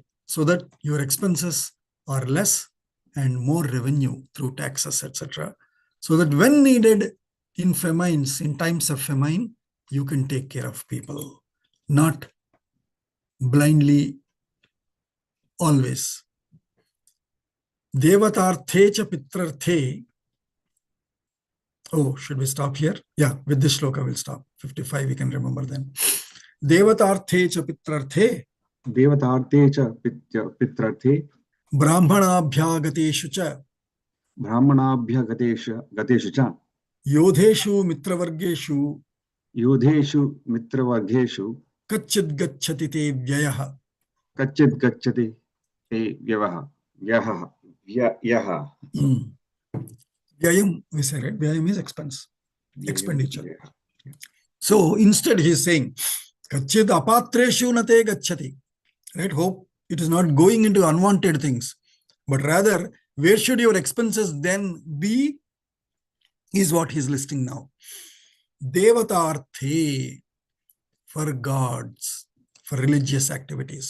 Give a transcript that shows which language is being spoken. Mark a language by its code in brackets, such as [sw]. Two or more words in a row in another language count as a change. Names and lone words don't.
[en] So that your expenses are less and more revenue through taxes, etc. So that when needed in famines, in times of famine, you can take care of people, not blindly always. [sa] देवतार्थे च पित्रर्थे. [en] Oh, should we stop here? Yeah, with this shloka we'll stop. 55 we can remember then. [sa] देवतार्थे च पित्रर्थे. देवतार्थे च पित्रर्थे. ब्राह्मणाभ्यागतेषु च. ब्राह्मणाभ्यागतेषु च. योधेषु मित्रवर्गेषु. योधेषु मित्रवर्गेषु. कच्चिद् गच्छति ते व्ययः. कच्चिद् गच्छति ते व्ययः. Vyayaha. Vyayam, [en] we say, right? Vyayam is expense, expenditure. So instead he is saying, [sa] कच्चिद् अपात्रेषु न ते गच्छति. [en] Right? Hope it is not going into unwanted things, but rather, where should your expenses then be? Is what he is listing now. Devatarthe, for gods, for religious activities.